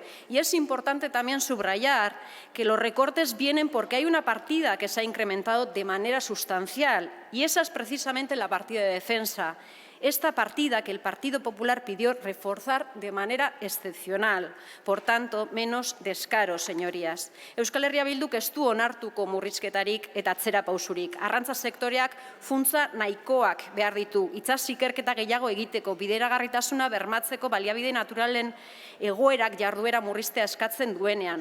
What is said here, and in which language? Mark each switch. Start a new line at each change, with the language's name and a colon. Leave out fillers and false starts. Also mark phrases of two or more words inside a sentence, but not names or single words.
Spanish: Y es importante también subrayar que los recortes vienen porque hay una partida que se ha incrementado de manera sustancial, y esa es precisamente la partida de defensa. Esta partida que el Partido Popular pidió reforzar de manera excepcional. Por tanto, menos descaros, señorías.
Basque: Euskal Herria Bilduk ez du onartuko murrizketarik eta atzerapausurik. Arrantza sektoreak funtsa nahikoak behar ditu. Itsas ikerketa gehiago egiteko, bideragarritasuna bermatzeko baliabide naturalen egoerak jarduera murriztea eskatzen duenean.